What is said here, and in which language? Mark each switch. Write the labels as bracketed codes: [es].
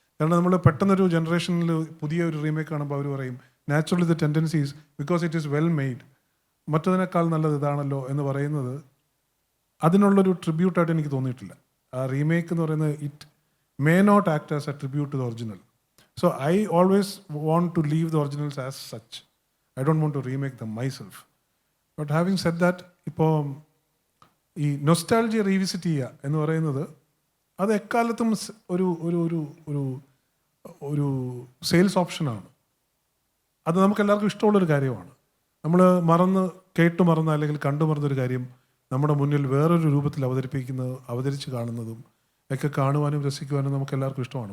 [ml] കാരണം നമ്മൾ പെട്ടെന്നൊരു ജനറേഷനിൽ പുതിയ ഒരു റീമേക്ക് കാണുമ്പോൾ അവർ പറയും [en] naturally the tendencies because it is well made, [ml] മറ്റതിനേക്കാൾ നല്ലത് ഇതാണല്ലോ എന്ന് പറയുന്നത് അതിനുള്ളൊരു ട്രിബ്യൂട്ടായിട്ട് എനിക്ക് തോന്നിയിട്ടില്ല. ആ റീമേക്ക് എന്ന് പറയുന്നത് [en] It may not act as a tribute to the original. So I always want to leave the originals as such. I don't want to remake them myself. But having said that, [ml] ഇപ്പോൾ ഈ nostalgia revisit ചെയ്യുക എന്ന് പറയുന്നത് അത് എക്കാലത്തും ഒരു ഒരു ഒരു ഒരു ഒരു സെയിൽസ് ഓപ്ഷനാണ്. അത് നമുക്ക് എല്ലാവർക്കും ഇഷ്ടമുള്ളൊരു കാര്യമാണ്. നമ്മൾ കേട്ടു മറന്ന അല്ലെങ്കിൽ കണ്ടു മറന്നൊരു കാര്യം നമ്മുടെ മുന്നിൽ വേറൊരു രൂപത്തിൽ അവതരിച്ച് കാണുന്നതും ഒക്കെ കാണുവാനും രസിക്കുവാനും നമുക്ക് എല്ലാവർക്കും ഇഷ്ടമാണ്.